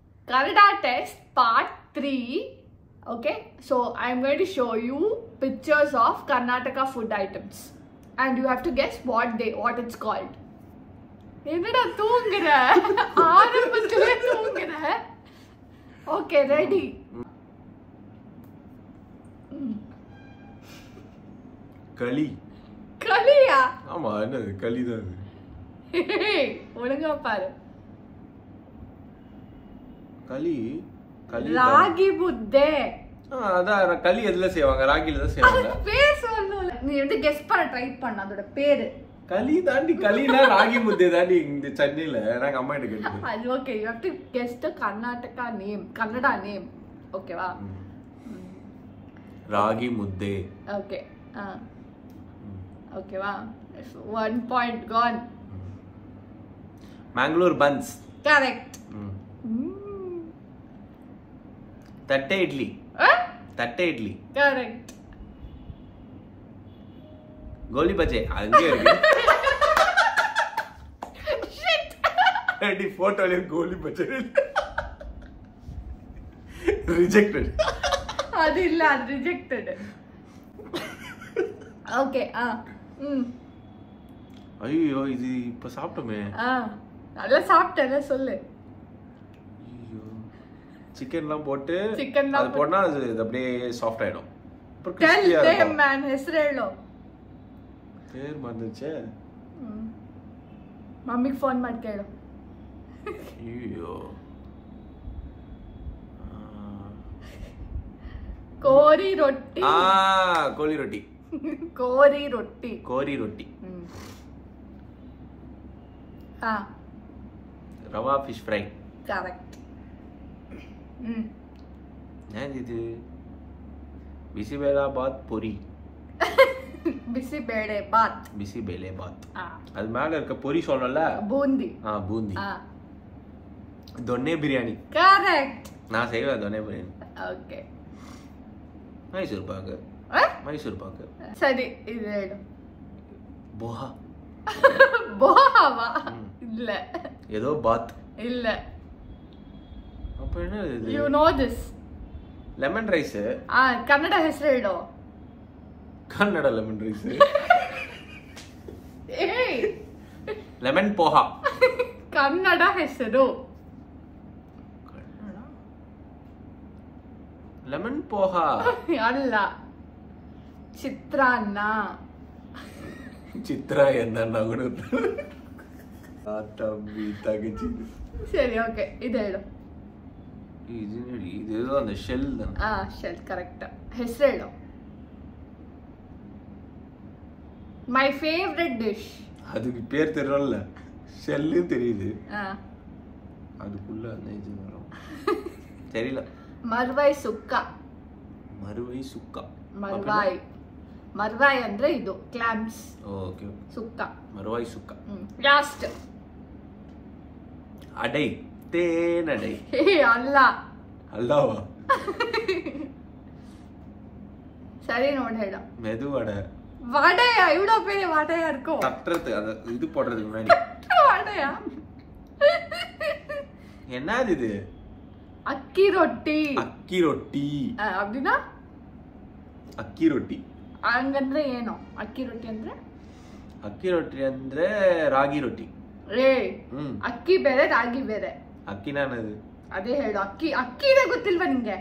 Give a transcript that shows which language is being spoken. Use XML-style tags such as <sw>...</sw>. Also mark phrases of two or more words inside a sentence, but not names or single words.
<en>Kannada test part 3. Okay, so I'm going to show you pictures of Karnataka food items, and you have to guess what it's called.</en> <ta>என்னடா தூங்குற ஆரம்பத்திலே தூங்குற</ta> <en>okay ready</en> <ta>களி களியா ஆமா என்னது களி தான் ஒழுங்கா பாரு களி களி ராகி முத்தே அதான் களி எதுல செய்வாங்க ராகில தான் செய்வாங்க பேர் சொல்லல நீ வந்து கெஸ் பண்ண ட்ரை பண்ண அதோட பேரு களி தாண்டி களினா ராகி முத்தே தாண்டி இந்த சென்னையில நாங்க அம்மா கிட்ட கேட்டது</ta> <en>அது okay you have to guess the Karnataka name Kannada name ஓகேவா</en> <ta>ராகி முத்தே</ta> <en>okay okayva 1 point gone Mangalore buns correct</en> <ta>தட்டை இட்லி தட்டை இட்லி</ta> <en>correct</en> <ta>கோலி பஜ்ஜி அங்கே இருக்கு</ta> <en>shit</en> <ta>ரெடி போட்டோல கோலி பஜ்ஜி ரிஜெக்டட் அது இல்ல அது ரிஜெக்டட் ஓகே ஐயோ இது இப்ப சாப்பிட்டோமே நல்லா சாப்பிட்டல சொல்லு ஐயோ சிக்கன்லாம் போட்டு சிக்கன்லாம் அது போட்டா அது அப்படியே சாஃப்ட் ஆயிடும் அப்புறம்</ta> <en>tell</en> <ta>கிறிஸ்பியா</ta> <en>them</en> <ta>இருக்கும்</ta> <en>man</en> <kn>ಹೆಸರು ಹೇಳು</kn> <ta>பேர் மறந்துச்சே</ta> <kn>ಮಮ್ಮಿಗೆ ಫೋನ್ ಮಾಡಿ ಕೇಳು</kn> <ta>ஐயோ</ta> <kn>ಕೋರಿ ರೊಟ್ಟಿ</kn> <ta>கோலி ரொட்டி</ta> <kn>ಕೋರಿ ರೊಟ್ಟಿ</kn> <ta>கோரி ரொட்டி ரவா</ta> <en>fish fry ಕರೆಕ್ಟ್</en> <ta>இது ಬಿಸಿಬೇಳೆ ಬಾತ್ பொரி</ta> <kn>ಬಿಸಿಬೇಳೆ ಬಾತ್</kn> <ta>ಬಿಸಿಬೇಳೆ ಬಾತ್ அது மேல இருக்க பொரி சொல்லல</ta> <kn>ಬೂಂದಿ</kn> <ta>பூந்தி ದೊನ್ನೆ பிரியாணி</ta> <en>ಕರೆಕ್ಟ್</en> <ta>நான் செய்வேன் ದೊನ್ನೆ பிரியாணி</ta> <en>ಓಕೆ</en> <ta>மைசூர் பாக்கு மைசூர் பாக்கு</ta> <kn>ಸರಿ ಇದು ಹೇಳು</kn> <ta>போஹா</ta> <kn>ಬೋಹಾವಾ ಇಲ್ಲ</kn> <ta>ஏதோ பாத்</ta> <kn>ಇಲ್ಲ</kn> <ta>அப்ப என்ன இது</ta> <en>you know this lemon rice</en> <kn>ಕನ್ನಡ ಹೆಸರು ಹೇಳು</kn> <en>கன்னட lemon rice</en> <kn>ಏಯ್</kn> <ta>லெமன் போஹா</ta> <kn>ಕನ್ನಡ ಹೆಸರು</kn> <ta>லெமன் போஹா</ta> <kn>ಅಲ್ಲ ಚಿತ್ರಾನ್ನ</kn> <ta>ಚಿತ್ರ என்ன கூட தம்பி தகச்சி</ta> <kn>ಸರಿ ಓಕೆ ಇದು ಹೇಳು</kn> <ta>இது இது அந்த ஷெல் தான்</ta> <kn>ಶೆಲ್ ಕರೆಕ್ಟ್ ಹೆಸರು ಹೇಳು</kn> <en>my favourite dish</en> <ta>அதுக்கு பேர் தெரியல ஷெல்லு தெரியுது அதுக்குள்ள அந்த இது வரும் தெரியல</ta> <kn>ಮರ್ವಾಯ್ ಸುಕ್ಕ</kn> <ta>மறுவை சுக்கா</ta> <kn>ಮರ್ವಾಯ್ ಅಂದ್ರೆ ಇದು ಕ್ಲಾಮ್ಸ್</kn> <ta>ஓகே</ta> <kn>ಸುಕ್ಕ</kn> <ta>மறுவாய் சுக்கா</ta> <en>ಲಾಸ್ಟ್</en> <ta>அடை தேனடை</ta> <kn>ಅಲ್ಲ</kn> <ta>அல்லாவா</ta> <kn>சரி ನೋಡಿ ಹೇಳು</kn> <ta>மெதுவடை வடையா இவ்வளோ பெரிய வடையா இருக்கும் தட்டுறது அது இது போடுறதுக்கு முன்னாடி வடையா என்னது இது</ta> <kn>ಅಕ್ಕಿ ರೊಟ್ಟಿ ಅಕ್ಕಿ ರೊಟ್ಟಿ</kn> <ta>அப்படின்னா</ta> <kn>ಅಕ್ಕಿ ರೊಟ್ಟಿ ಹಂಗಂದ್ರೆ ಏನು ಅಕ್ಕಿ ರೊಟ್ಟಿ ಅಂದ್ರೆ ಅಕ್ಕಿ ರೊಟ್ಟಿ ಅಂದ್ರೆ ರಾಗಿ ರೊಟ್ಟಿ ಅಕ್ಕಿ ಬೇರೆ ರಾಗಿ ಬೇರೆ ಅಕ್ಕಿ ನಾನದು ಅದೇ ಹೇಳು ಅಕ್ಕಿನೇ ಗೊತ್ತಿಲ್ವಾ ನಿಂಗೆ</kn>